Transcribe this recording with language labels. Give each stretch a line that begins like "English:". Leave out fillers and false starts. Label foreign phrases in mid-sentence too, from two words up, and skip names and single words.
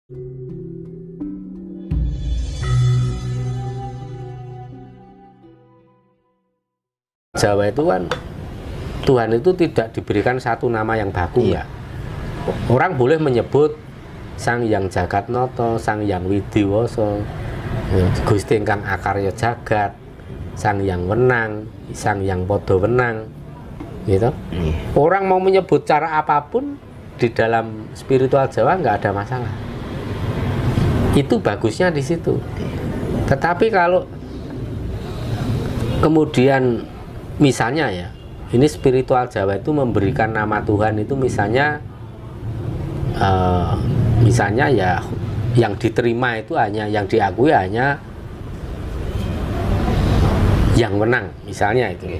Indonesian: Jawa itu kan Tuhan itu tidak diberikan satu nama yang baku ya. Orang boleh menyebut Sang Hyang Jagatnata, Sang Hyang Widiwasa,
Javanese: Gusti ingkang akarya jagat,
Indonesian: Sang Hyang Wenang, Sang Hyang Pada Wenang, gitu. Orang mau menyebut cara apapun di dalam spiritual Jawa nggak ada masalah. Itu bagusnya di situ. Tetapi kalau kemudian misalnya ya, ini spiritual Jawa itu memberikan nama Tuhan itu misalnya ya yang diterima itu hanya, yang diakui hanya yang menang misalnya itu.